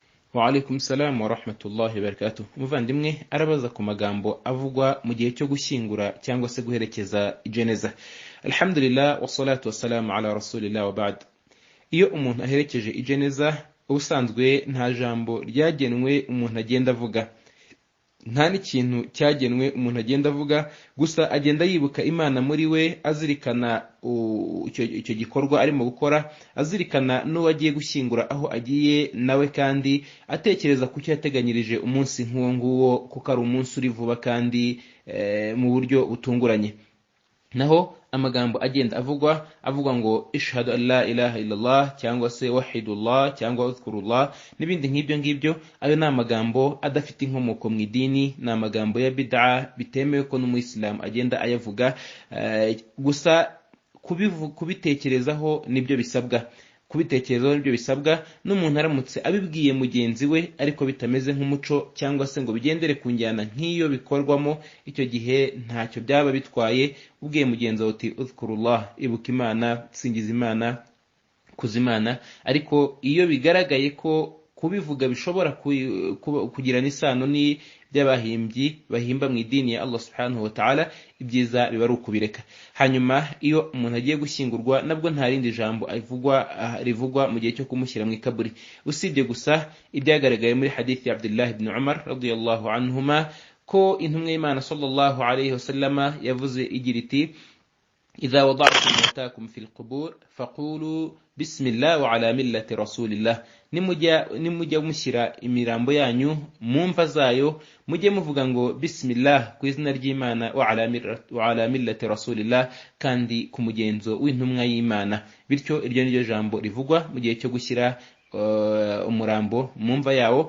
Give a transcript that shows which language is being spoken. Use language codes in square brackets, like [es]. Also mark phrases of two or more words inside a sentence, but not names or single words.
[ar] وعليكم السلام ورحمة الله وبركاته. [rw] Muvandimwe arabaza ku magambo avugwa mu gihe cyo gushyingura cyangwa se guherekeza ijeneza. [ar] الحمد لله والصلاة والسلام على رسول الله وبعد. [rw] Iyo umuntu aherekeje ijeneza ubusanzwe nta jambo ryagenwe umuntu agenda avuga, nta n'ikintu cyagenwe umuntu agenda avuga, gusa agenda yibuka Imana muri we, azirikana icyo gikorwa arimo gukora, azirikana n'uwo agiye gushyingura aho agiye nawe, kandi atekereza ku cyo yateganyirije umunsi nk'uwo nguwo, kuko ari umunsi uri vuba kandi mu buryo butunguranye. Naho amagambo agenda avuga ngo [ar] أشهد أن لا إله إلا الله [rw] cyangwa se wahidullah cyangwa uzkurullah n'ibindi nk'ibyo ngibyo, ayo ni amagambo adafite inkomoko mu idini, ni amagambo ya bid'a, bitemewe ko n'umuyisilamu agenda ayavuga. Gusa kubitekerezaho nibyo bisabwa, n'umuntu aramutse abibwiye mugenzi we ariko bitameze nk'umuco cyangwa se ngo bigendere ku njyana nk'iyo bikorwamo, icyo gihe ntacyo byaba bitwaye. Ubwiye mugenzi wawe uti uzkurullah, ibuka Imana, singiza Imana, kuza Imana. Ariko iyo bigaragaye ko kubivuga bishobora kugirana isano by'abahimbyi bahimba mu idini ya [ar] الله سبحانه وتعالى, [rw] ibyiza biba ari ukubireka. Hanyuma iyo umuntu agiye gushyingurwa nabwo nta rindi jambo rivugwa mu gihe cyo kumushyira mu ikaburi, usibye gusa ibyagaragaye muri hadithi ya Abdullah ibn Umar [ar] رضي الله عنهما [rw] ko intumwa y'Imana [ar] صلى الله عليه وسلم [rw] yavuze igira iti: [ar] إذا وضعتم موتاكم في القبور فقولوا بسم الله وعلى ملة رسول الله, [rw] nimujya mushyira imirambo yanyu mu mva zayo mujye muvuga ngo bismillah, ku izina ry'Imana, [ar] وعلى ملة رسول الله, [rw] kandi ku mugenzo w'intumwa y'Imana. Bityo iryo niryo jambo rivugwa mu gihe cyo gushyira umurambo mu mva yawo.